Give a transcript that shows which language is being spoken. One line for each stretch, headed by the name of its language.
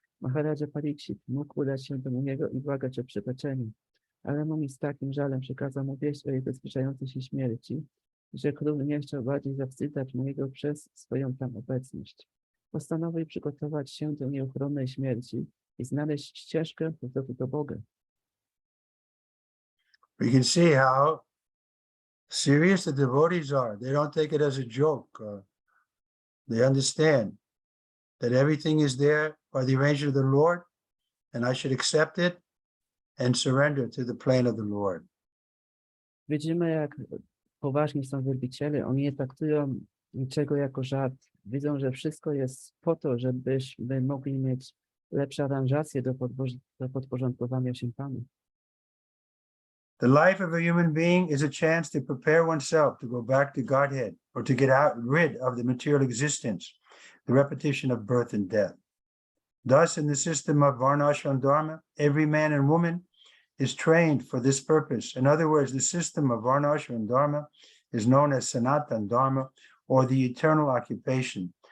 Polish: Maharaja Parikshit mógł udać się do Muniego i błagać o przebaczenie, ale Muni z takim żalem przekazał mu wieść o jego zbliżającej się śmierci, że król nie chciał bardziej zawstydzać Muniego przez swoją tam obecność. Postanowił przygotować się do nieuchronnej śmierci i znaleźć ścieżkę powrotu do Boga.
English: We can see how serious the devotees are. They don't take it as a joke. They understand that everything is there by the arrangement of the Lord, and I should accept it and surrender to the plane of the Lord.
Polish: Widzimy, jak poważni są wielbiciele. Oni nie traktują niczego jako żart. Widzą, że wszystko jest po to, żebyśmy mogli mieć lepsze aranżacje do podporządkowania się Panu.
English: The life of a human being is a chance to prepare oneself to go back to Godhead or to get rid of the material existence, the repetition of birth and death. Thus, in the system of Varnashram Dharma, every man and woman is trained for this purpose. In other words, the system of Varnashram Dharma is known as Sanatan Dharma, or the eternal occupation.